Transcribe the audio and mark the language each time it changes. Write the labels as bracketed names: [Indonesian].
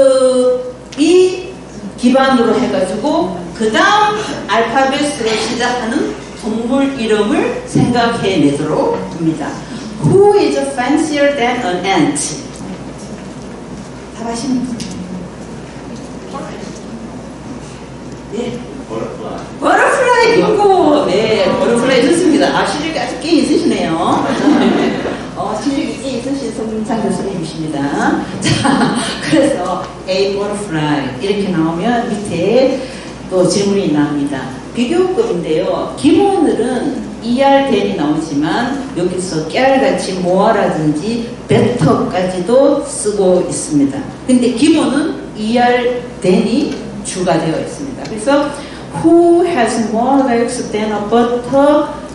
[Korean] 비교급이 기반으로 해가지고 그 다음 알파벳으로 시작하는 동물 이름을 생각해내도록 합니다. [English] Who is fancier than an ant? [Korean] 답하시는 분? 네. 버터플라이 빙고. 네, 버터플라이 좋습니다. 실력이 아주 꽤 있으시네요. 실력이 꽤 있으신 송민창 교수님이십니다. 자, 그래서 A 버터플라이 이렇게 나오면 밑에 또 질문이 나옵니다. 비교급인데요. 기본으로는 ER 나오지만 여기서 깨알같이 모아라든지 better까지도 쓰고 있습니다. 근데 기본은 ER 주가 되어 있습니다. [English] 그래서 Who has more legs than a butterfly?